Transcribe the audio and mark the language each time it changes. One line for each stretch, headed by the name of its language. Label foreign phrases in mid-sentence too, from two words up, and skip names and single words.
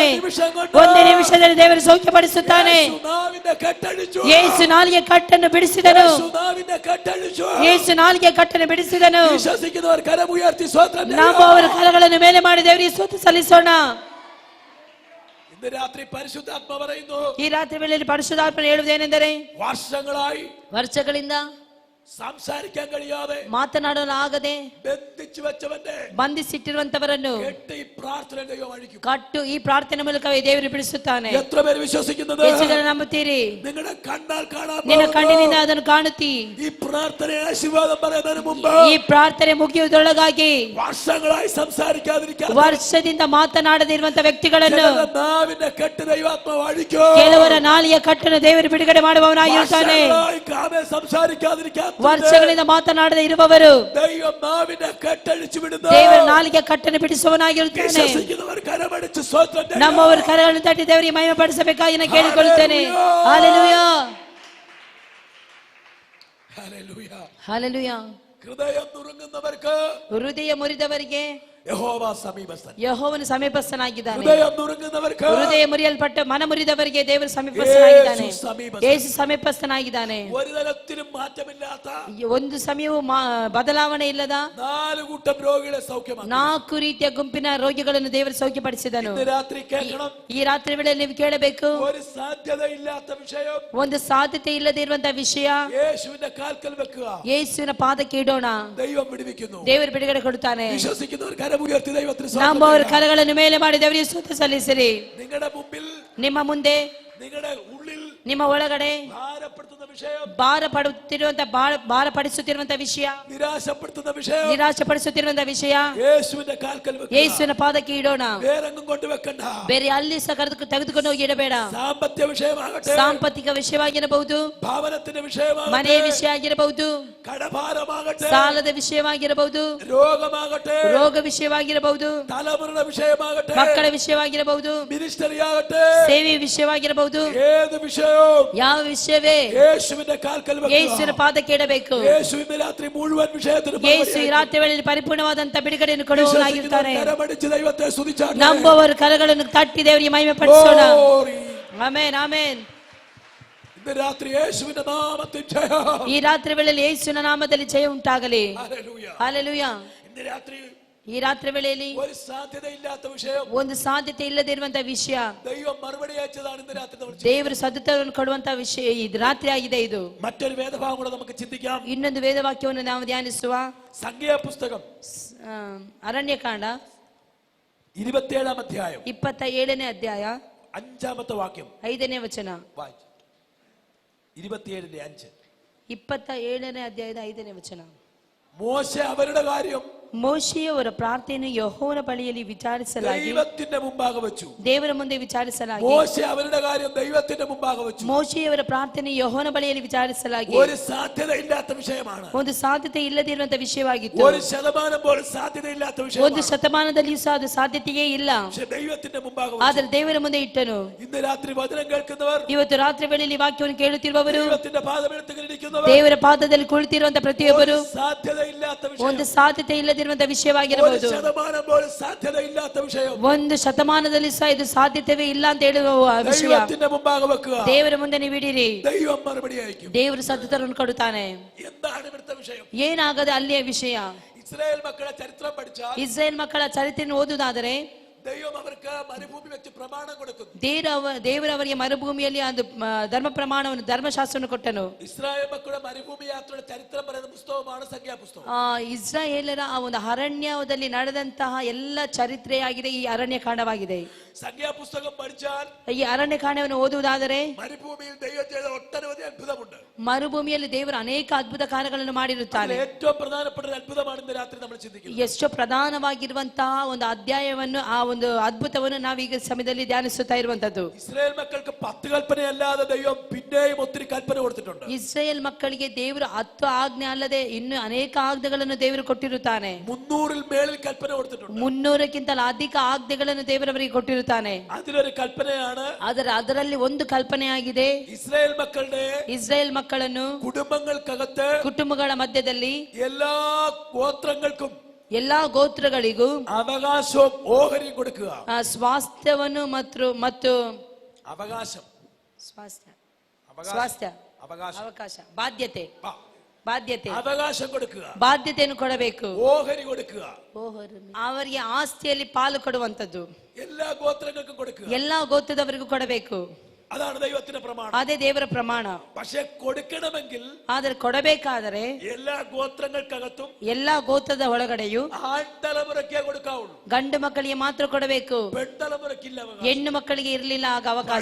Kannada: ಒಂದೇ ನಿಮಿಷದಲ್ಲಿ ದೇವರು ಸೌಖ್ಯಪಡಿಸುತ್ತಾನೆ. ಯೇಸು ನಾಲಿಗೆ ಕಟ್ಟನ್ನು ಬಿಡಿಸಿದನು. ಯೇಸು ನಾಲಿಗೆ ಕಟ್ಟನ್ನು ಬಿಡಿಸಿದನು. ನಾವು ಅವರ ಕರಗಳನ್ನು ಮೇಲೆ ಮಾಡಿ ದೇವರಿಗೆ ಸ್ತೋತ್ರ ಸಲ್ಲಿಸೋಣ. ಈ ರಾತ್ರಿ ವೇಳೆಯಲ್ಲಿ ಪರಿಶುದ್ಧಾತ್ಮ ಹೇಳುವುದೇನೆಂದರೆ,
Malayalam: ವರ್ಷಗಳಿಂದ സംസാരിക്കാൻ കഴിയാതെ
Kannada: ಮಾತನಾಡಲಾಗದೆ
Malayalam: ബന്ധിച്ചു വെച്ചവന്റെ
Kannada: ಬಂಧಿಸಿಟ್ಟಿರುವಂತವರನ್ನು
Malayalam: കെട്ടി പ്രാർത്ഥന ദൈവം അഴിക്കും.
Kannada: ಕಟ್ಟು ಈ ಪ್ರಾರ್ಥನೆ ಮೂಲಕವೇ ದೇವರು ಬಿಡಿಸುತ್ತಾನೆ.
Malayalam: എത്ര പേര് വിശ്വസിക്കുന്നത്?
Kannada: ಎಷ್ಟು ಜನ ನಂಬುತ್ತೀರಿ?
Malayalam: നിങ്ങളുടെ കണ്ണാൽ കാണാൻ
Kannada: ನಿನ್ನ ಕಣ್ಣಿನಿಂದ ಅದನ್ನು ಕಾಣುತ್ತಿ.
Malayalam: ഈ പ്രാർത്ഥന ആശീർവാദം പറയുന്നതിന് മുമ്പ്
Kannada: ಈ ಪ್ರಾರ್ಥನೆ ಮುಗಿಯುವುದರೊಳಗಾಗಿ
Malayalam: വർഷങ്ങളായി സംസാരിക്കാതിരിക്കാൻ
Kannada: ವರ್ಷದಿಂದ ಮಾತನಾಡದಿರುವಂತ ವ್ಯಕ್ತಿಗಳನ್ನು
Malayalam: നാവിന്റെ കെട്ട് ദൈവാത്മാവ് അഴിക്കും.
Kannada: ಕೆಲವರ ನಾಲಿಯ ಕಟ್ಟನ್ನು ದೇವರು ಬಿಡುಗಡೆ ಮಾಡುವವನಾಗಿರುತ್ತಾನೆ.
Malayalam: സംസാരിക്കാതിരിക്കാൻ
Kannada: ವರ್ಷಗಳಿಂದ ಮಾತನಾಡದೆ ಇರುವವರು
Malayalam: ദൈവം നാവിന്റെ കെട്ടഴിച്ചു വിടുന്നു.
Kannada: ದೇವರ ನಾಲಿಗೆ ಕಟ್ಟನ್ನು ಬಿಡಿಸುವವನಾಗಿರುತ್ತಾನೆ.
Malayalam: വിശ്വസിക്കുന്നവർ കരമടിച്ച് സ്തോത്രം ചെയ്യുക.
Kannada: ನಮ್ಮವರ ಕರಗಳನ್ನು ತಟ್ಟಿ ದೇವರಿಗೆ ಮಹಿಮೆ ಪಡಿಸಬೇಕಾಗಿ ನಾನು ಕೇಳಿಕೊಳ್ಳುತ್ತೇನೆ. ಹಲ್ಲೆಲೂಯಾ,
Malayalam: ഹല്ലേലൂയ,
Kannada: ಹಲ್ಲೆಲೂಯಾ.
Malayalam: ഹൃദയം നുറുങ്ങുന്നവർക്ക്
Kannada: ಹೃದಯ ಮುರಿದವರಿಗೆ
Malayalam: യഹോവ സമീപസ്ഥൻ.
Kannada: ಯೆಹೋವನು ಸಮೀಪಸ್ಥನಾಗಿದ್ದಾನೆ.
Malayalam: ഹൃദയം നുറുങ്ങുന്നവർക്ക്
Kannada: ಹೃದಯ ಮುರಿಯಲ್ಪಟ್ಟ ಮನ ಮುರಿದವರಿಗೆ ದೇವರು ಸಮೀಪಸ್ಥನಾಗಿದ್ದಾನೆ. ಯೇಸು ಸಮೀಪಸ್ಥನಾಗಿದ್ದಾನೆ.
Malayalam: ഒരു തരത്തിലും മാറ്റമില്ലാത്ത
Kannada: ಒಂದು ಸಮಯವೂ ಬದಲಾವಣೆ ಇಲ್ಲದ
Malayalam: 4 കൂട്ടം രോഗികളെ സൗഖ്യമാക്കി.
Kannada: 4 ರೀತಿಯ ಗುಂಪಿನ ರೋಗಿಗಳನ್ನು ದೇವರು ಸೌಖ್ಯಪಡಿಸಿದನು.
Malayalam: ഇന്ന് രാത്രി കേൾക്കണം.
Kannada: ಈ ರಾತ್ರಿ ವೇಳೆಯಲ್ಲಿ ನೀವು ಕೇಳಬೇಕು.
Malayalam: ഒരു സാധ്യതയില്ലാത്ത വിഷയം
Kannada: ಒಂದು ಸಾಧ್ಯತೆ ಇಲ್ಲದೆ ಇರುವಂತಹ ವಿಷಯ
Malayalam: യേശുവിന്റെ കാൽക്കൽ വെക്കുക.
Kannada: ಯೇಸುವಿನ ಪಾದಕ್ಕೆ ಇಡೋಣ.
Malayalam: ദൈവം വിടുവിക്കുന്നു.
Kannada: ದೇವರು ಬಿಡುಗಡೆ ಕೊಡುತ್ತಾನೆ.
Malayalam: വിശ്വസിക്കുന്നവർ കരമുയർത്തി ദൈവത്തിന്
Kannada: ನಂಬುವವರು ಕರಗಳನ್ನು ಮೇಲೆ ಮಾಡಿ ದೇವರಿಗೆ ಸ್ತೋತ್ರ ಸಲ್ಲಿಸಿರಿ.
Malayalam: നിങ്ങളുടെ മുമ്പിൽ,
Kannada: ನಿಮ್ಮ ಮುಂದೆ,
Malayalam: നിങ്ങളുടെ ഉള്ളിൽ
Kannada: ನಿಮ್ಮ ಒಳಗಡೆ
Malayalam: ഭാരപ്പെടുത്തുന്ന വിഷയം,
Kannada: ಭಾರಪಡಿಸುತ್ತಿರುವಂತ ವಿಷಯ,
Malayalam: നിരാശപ്പെടുത്തുന്ന വിഷയം,
Kannada: ನಿರಾಶಪಡಿಸುತ್ತಿರುವಂತ ವಿಷಯ
Malayalam: യേശുവിന്റെ കാൽക്കൽ വെക്കുക.
Kannada: ಯೇಸುವಿನ ಪಾದಕ್ಕೆ ಇಡೋಣ.
Malayalam: വേറെങ്ങും കൊണ്ടുവെക്കണ്ട.
Kannada: ಬೇರೆ ಅಲ್ಲಿ ಸಹ ತೆಗೆದುಕೊಂಡು ಹೋಗಿ ಇಡಬೇಡ.
Malayalam: സാമ്പത്തിക വിഷയമാകട്ടെ,
Kannada: ಸಾಂಪತ್ತಿಕ ವಿಷಯವಾಗಿರಬಹುದು,
Malayalam: ഭവനത്തിന്റെ വിഷയമാകട്ടെ,
Kannada: ಮನೆಯ ವಿಷಯ ಆಗಿರಬಹುದು,
Malayalam: കടഭാരമാകട്ടെ,
Kannada: ಸಾಲದ ವಿಷಯವಾಗಿರಬಹುದು,
Malayalam: രോഗമാകട്ടെ,
Kannada: ರೋಗ ವಿಷಯವಾಗಿರಬಹುದು,
Malayalam: തലമുറയുടെ വിഷയമാകട്ടെ,
Kannada: ಮಕ್ಕಳ ವಿಷಯವಾಗಿರಬಹುದು,
Malayalam: മിനിസ്റ്ററി ആകട്ടെ,
Kannada: ಸೇವೆ ವಿಷಯವಾಗಿರಬಹುದು,
Malayalam: ഏത് വിഷയവും
Kannada: ಯಾವ ವಿಷಯವೇ
Malayalam: യേശുവിന്റെ കാൽക്കൽ
Kannada: ಯೇಸುವಿನ
Malayalam: വെക്കുക.
Kannada: ಪಾದಕ್ಕೆ ಇಡಬೇಕು.
Malayalam: യേശു ഇന്ന് രാത്രി മുഴുവൻ വിഷയത്തിനും
Kannada: ಯೇಸು ಈ ರಾತ್ರಿ ವೇಳೆಯಲ್ಲಿ ಪರಿಪೂರ್ಣವಾದಂತ ಬಿಡುಗಡೆಯನ್ನು ಕೊಡುವವನಾಗಿರ್ತಾನೆ.
Malayalam: കരമടിച്ച് ദൈവത്തെ സ്തുതിച്ചാട്ടെ.
Kannada: ನಂಬುವವರು ಕರಗಳನ್ನು ತಟ್ಟಿ ದೇವರಿಗೆ ಮಹಿಮೆ ಪಡಿಸೋಣ.
English: Glory.
Kannada: ಆಮೆನ್, ಆಮೆನ್.
Malayalam: ഇന്ന് രാത്രി യേശുവിന്റെ നാമത്തിൽ ജയം.
Kannada: ಈ ರಾತ್ರಿ ವೇಳೆಯಲ್ಲಿ ಯೇಸುವಿನ ನಾಮದಲ್ಲಿ ಜಯ ಉಂಟಾಗಲಿ.
Malayalam: ഹല്ലേലൂയ.
Kannada: ಹಲ್ಲೆಲೂಯಾ.
Malayalam: ഇന്ന് രാത്രി
Kannada: ಈ ರಾತ್ರಿ ವೇಳೆಯಲ್ಲಿ
Malayalam: ഒരു സാധ്യതയില്ലാത്ത വിഷയം
Kannada: ಒಂದು ಸಾಧ್ಯತೆ ಇಲ್ಲದೆ ಇರುವಂತಹ ವಿಷಯ
Malayalam: ദൈവം മറുപടി അയച്ചതാണ് ഇന്ന് രാത്രി നമ്മൾ ചെയ്യുന്നത്.
Kannada: ದೇವರು ಸದುತ್ತರವನ್ನು ಕೊಡುವಂತಹ ವಿಷಯ ಇದು ರಾತ್ರಿ ಆಗಿದೆ. ಇದು
Malayalam: മറ്റൊരു വേദഭാഗം കൂടെ നമുക്ക് ചിന്തിക്കാം.
Kannada: ಇನ್ನೊಂದು ವೇದವಾಕ್ಯವನ್ನು ನಾವು ಧ್ಯಾನಿಸುವ.
Malayalam: സംഖ്യാപുസ്തകം
Kannada: ಅರಣ್ಯಕಾಂಡ
Malayalam: 27 അധ്യായം
Kannada: 27ನೇ ಅಧ್ಯಾಯ
Malayalam: 5ാമത്തെ വാക്യം
Kannada: 5ನೇ ವಚನ.
Malayalam: വായിച്ചു. 27:5.
Kannada: 27ನೇ ಅಧ್ಯಾಯದ 5ನೇ ವಚನ.
Malayalam: മോശെ അവരുടെ കാര്യം
Kannada: ಮೋಶೆಯವರ ಪ್ರಾರ್ಥನೆಯನ್ನು ಯೆಹೋವನ ಬಳಿಯಲ್ಲಿ ವಿಚಾರಿಸಲಾಗಿ
Malayalam: ദൈവത്തിന്റെ മുമ്പാകെ വെച്ചു.
Kannada: ದೇವರ ಮುಂದೆ ವಿಚಾರಿಸಲಾಗಿ
Malayalam: മോശെ അവരുടെ കാര്യം ദൈവത്തിന്റെ മുമ്പാകെ വെച്ചു.
Kannada: ಮೋಶೆಯವರ ಪ್ರಾರ್ಥನೆ ಯೆಹೋವನ ಬಳಿಯಲ್ಲಿ ವಿಚಾರಿಸಲಾಗಿ
Malayalam: ഒരു സാധ്യതയില്ലാത്ത വിഷയമാണ്.
Kannada: ಒಂದು ಸಾಧ್ಯತೆ ಇಲ್ಲದಿರುವಂತಹ ವಿಷಯವಾಗಿತ್ತು.
Malayalam: 1% പോലും സാധ്യതയില്ലാത്ത
Kannada: ಒಂದು
Malayalam: വിഷയമാണ്.
Kannada: ಶತಮಾನದಲ್ಲಿಯೂ ಸಹ ಅದು ಸಾಧ್ಯತೆಯೇ ಇಲ್ಲ.
Malayalam: പക്ഷേ ദൈവത്തിന്റെ മുമ്പാകെ വെച്ചു.
Kannada: ಆದರೆ ದೇವರ ಮುಂದೆ ಇಟ್ಟನು.
Malayalam: ഇന്ന് രാത്രി വചനം കേൾക്കുന്നവർ,
Kannada: ಇವತ್ತು ರಾತ್ರಿ ವೇಳೆಯಲ್ಲಿ ವಾಕ್ಯವನ್ನು ಕೇಳುತ್ತಿರುವವರು,
Malayalam: ദൈവത്തിന്റെ പാദമെടുത്തുകൊണ്ടിരിക്കുന്നവർ,
Kannada: ದೇವರ ಪಾದದಲ್ಲಿ ಕುಳಿತಿರುವಂತಹ ಪ್ರತಿಯೊಬ್ಬರು
Malayalam: സാധ്യതയില്ലാത്ത
Kannada: ಒಂದು
Malayalam: വിഷയം,
Kannada: ಸಾಧ್ಯತೆ ಇಲ್ಲದಿರುವಂತಹ ವಿಷಯವಾಗಿರಬಹುದು.
Malayalam: 1% പോലും സാധ്യതയില്ലാത്ത വിഷയം
Kannada: ಒಂದು ಶತಮಾನದಲ್ಲಿ ಸಹ ಇದು ಸಾಧ್ಯತೆವೇ ಇಲ್ಲ ಅಂತ ಹೇಳುವ ವಿಷಯ
Malayalam: ദൈവത്തിന്റെ മുമ്പാകെ വെക്കുക.
Kannada: ದೇವರ ಮುಂದೆ ನೀವು ಇಡಿರಿ.
Malayalam: ദൈവം മറുപടി അയക്കും.
Kannada: ದೇವರು ಸತ್ತರನ್ನು ಕೊಡುತ್ತಾನೆ.
Malayalam: എന്താണ് ഇവിടുത്തെ വിഷയം?
Kannada: ಏನಾಗದೆ ಅಲ್ಲಿಯ ವಿಷಯ.
Malayalam: ഇസ്രായേൽ മക്കളെ ചരിത്രം പഠിച്ചാൽ
Kannada: ಇಸ್ರೇಲ್ ಮಕ್ಕಳ ಚರಿತ್ರೆಯನ್ನು ಓದುವುದಾದರೆ
Malayalam: ദൈവം അവർക്ക് മരുഭൂമി വെച്ച് പ്രമാണം കൊടുക്കുന്നു.
Kannada: ದೇವರು ಅವರಿಗೆ ಮರುಭೂಮಿಯಲ್ಲಿ ಒಂದು ಧರ್ಮ ಪ್ರಮಾಣವನ್ನು ಧರ್ಮಶಾಸ್ತ್ರವನ್ನು ಕೊಟ್ಟನು.
Malayalam: ഇസ്രായേൽ മക്കളുടെ മരുഭൂമി യാത്രയുടെ ചരിത്രം പറയുന്ന പുസ്തകമാണ് സംഖ്യാപുസ്തകം.
Kannada: ಇಸ್ರಾಯೇಲರ ಆ ಒಂದು ಅರಣ್ಯದಲ್ಲಿ ನಡೆದಂತಹ ಎಲ್ಲ ಚರಿತ್ರೆಯಾಗಿದೆ ಈ ಅರಣ್ಯಕಾಂಡವಾಗಿದೆ.
Malayalam: സംഖ്യാപുസ്തകം പഠിച്ചാൽ
Kannada: ಈ ಅರಣ್ಯಕಾಂಡವನ್ನು ಓದುವುದಾದರೆ
Malayalam: മരുഭൂമിയിൽ ദൈവം ചെയ്ത ഒട്ടനവധി അത്ഭുതമുണ്ട്.
Kannada: ಮರುಭೂಮಿಯಲ್ಲಿ ದೇವರು ಅನೇಕ ಅದ್ಭುತ ಕಾರ್ಯಗಳನ್ನು ಮಾಡಿರುತ್ತಾನೆ.
Malayalam: ഏറ്റവും പ്രധാനപ്പെട്ട ഒരു അത്ഭുതമാണ് ഇന്ന് രാത്രി നമ്മൾ ചിന്തിക്കുന്നത്.
Kannada: ಎಷ್ಟೋ ಪ್ರಧಾನವಾಗಿರುವಂತಹ ಒಂದು ಅಧ್ಯಾಯವನ್ನು ಆ ಒಂದು ಅದ್ಭುತವನ್ನು ನಾವೀಗ ಸಮಯದಲ್ಲಿ ಧ್ಯಾನಿಸುತ್ತಾ ಇರುವಂತದ್ದು.
Malayalam: ഇസ്രായേൽ മക്കൾക്ക് 10 കൽപ്പനയല്ലാതെ ദൈവം പിന്നെയും ഒത്തിരി കൽപ്പന കൊടുത്തിട്ടുണ്ട്.
Kannada: ಇಸ್ರೇಲ್ ಮಕ್ಕಳಿಗೆ ದೇವರು 10 ಆಜ್ಞೆ ಅಲ್ಲದೆ ಇನ್ನು ಅನೇಕ ಆಜ್ಞೆಗಳನ್ನು ದೇವರು ಕೊಟ್ಟಿರುತ್ತಾನೆ.
Malayalam: 300 മേളിൽ കൽപ്പന കൊടുത്തിട്ടുണ്ട്.
Kannada: 300ಕ್ಕಿಂತ ಅಧಿಕ ಆಜ್ಞೆಗಳನ್ನು ದೇವರವರಿಗೆ ಕೊಟ್ಟಿರುತ್ತಾನೆ.
Malayalam: അതിലൊരു കൽപ്പനയാണ്,
Kannada: ಅದರಲ್ಲಿ ಒಂದು ಕಲ್ಪನೆಯಾಗಿದೆ,
Malayalam: ഇസ്രായേൽ മക്കളുടെ
Kannada: ಇಸ್ರೇಲ್ ಮಕ್ಕಳನ್ನು
Malayalam: കുടുംബങ്ങൾക്കകത്ത്
Kannada: ಕುಟುಂಬಗಳ ಮಧ್ಯದಲ್ಲಿ
Malayalam: എല്ലാ ഗോത്രങ്ങൾക്കും
Kannada: ಎಲ್ಲಾ ಗೋತ್ರಗಳಿಗೂ
Malayalam: അവകാശവും ഓഹരിയും കൊടുക്കുക.
Kannada: ಸ್ವಾಸ್ಥ್ಯವನ್ನು ಮತ್ತು
Malayalam: അവകാശം,
Kannada: ಸ್ವಾಸ್ಥ್ಯ ಅವಕಾಶ ಬಾಧ್ಯತೆ
Malayalam: അവകാശം കൊടുക്കുക,
Kannada: ಬಾಧ್ಯತೆಯನ್ನು ಕೊಡಬೇಕು,
Malayalam: ഓഹരി കൊടുക്കുക,
Kannada: ಅವರಿಗೆ ಆಸ್ತಿಯಲ್ಲಿ ಪಾಲು ಕೊಡುವಂತದ್ದು
Malayalam: എല്ലാ ഗോത്രങ്ങൾക്കും കൊടുക്കുക.
Kannada: ಎಲ್ಲಾ ಗೋತ್ರದವರಿಗೂ ಕೊಡಬೇಕು.
Malayalam: അതാണ് ദൈവത്തിന്റെ പ്രമാണം.
Kannada: ಅದೇ ದೇವರ ಪ್ರಮಾಣ.
Malayalam: പക്ഷേ കൊടുക്കണമെങ്കിൽ
Kannada: ಆದರೆ ಕೊಡಬೇಕಾದರೆ
Malayalam: എല്ലാ ഗോത്രങ്ങൾക്കകത്തും
Kannada: ಎಲ್ಲಾ ಗೋತ್ರದ ಒಳಗಡೆಯೂ
Malayalam: ആൺതലമുറയ്ക്കേ കൊടുക്കാവുള്ളൂ.
Kannada: ಗಂಡು ಮಕ್ಕಳಿಗೆ ಮಾತ್ರ ಕೊಡಬೇಕು,
Malayalam: പെൺതലമുറയ്ക്കില്ല അവകാശം.
Kannada: ಹೆಣ್ಣು ಮಕ್ಕಳಿಗೆ ಇರಲಿಲ್ಲ ಆಗ ಅವಕಾಶ.